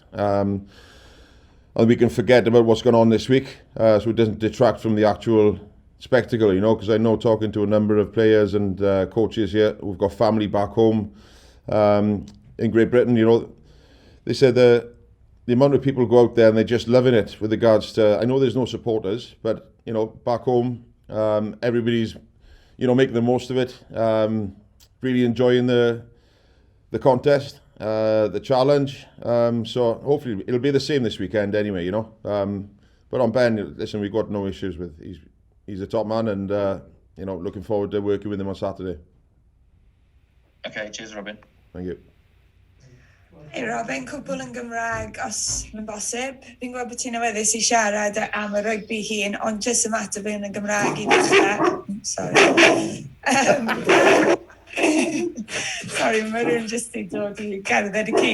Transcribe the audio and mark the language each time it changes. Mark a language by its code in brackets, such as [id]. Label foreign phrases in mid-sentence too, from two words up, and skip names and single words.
[en] And we can forget about what's going on this week, so it doesn't detract from the actual spectacle, you know, because I know talking to a number of players and coaches here who've got family back home in Great Britain, you know, they said the amount of people go out there and they're just loving it with regards to, I know there's no supporters, but, you know, back home, everybody's, you know, making the most of it, really enjoying the contest, the challenge. So hopefully it'll be the same this weekend anyway, you know. But on Ben, listen, we've got no issues with. He's a top man, and you know, looking forward to working with him on Saturday. Okay, cheers, Robin. Thank you. [cy] Hey Robin, cwbl yn Gymraeg os mae'n bosib. Fi'n gwybod bod ti'n awyddus I siarad am y rugby hun, ond jyst y mater fi yn y Gymraeg I ddechrau. [en] Sorry. [cy] Sorry, mae rhywun jyst I dod I gerdded I ci.